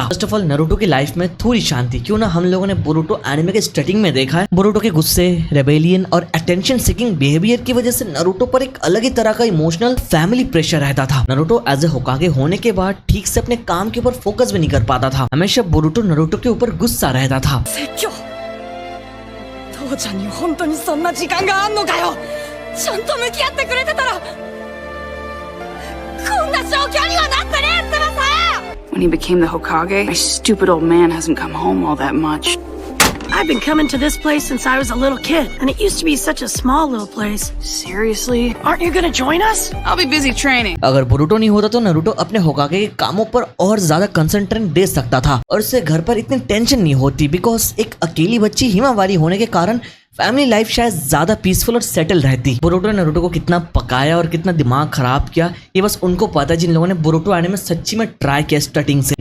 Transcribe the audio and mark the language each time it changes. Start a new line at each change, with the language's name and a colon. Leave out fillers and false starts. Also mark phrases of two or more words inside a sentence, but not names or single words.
English: first of all
Hindi: नरूटो की लाइफ में थोड़ी शांति। क्यों ना हम लोगों ने बोरुटो एनिमे के स्टार्टिंग में देखा है, बोरुटो के गुस्से, रेबेलियन और
English: attention seeking behavior
Hindi: की वजह से नरूटो पर एक अलग ही तरह का
English: emotional family pressure
Hindi: रहता था। नरूटो
English: as a
Hindi: होकागे होने के बाद ठीक से अपने काम के ऊपर फोकस भी नहीं कर पाता था। हमेशा बोरुटो नरूटो के ऊपर गुस्सा रहता था।
Japanese: 父ちゃんに本当にそんな時間があんのかよ。ちゃんと向き合ってくれてたらこんな状況にはなってねえってばさ。
English: When he became the Hokage, my stupid old man hasn't come home all that much. I've been coming to this place since I was a little kid, and it used to be such a small little place. Seriously? Aren't you gonna join us? I'll be busy training.
Hindi: अगर बोरुटो नहीं होता तो नरूटो अपने होकागे के कामों पर और ज्यादा कंसंट्रेट दे सकता था और उससे घर पर इतनी टेंशन नहीं होती बिकॉज एक अकेली बच्ची हिमावारी होने के कारण
English: family life
Hindi: शायद ज्यादा पीसफुल और सेटल रहती। बोरुटो ने नरूटो को कितना पकाया और कितना दिमाग खराब किया ये बस उनको पता है जिन लोगों ने बोरुटो एनिमे सच्ची में ट्राई किया स्टार्टिंग से।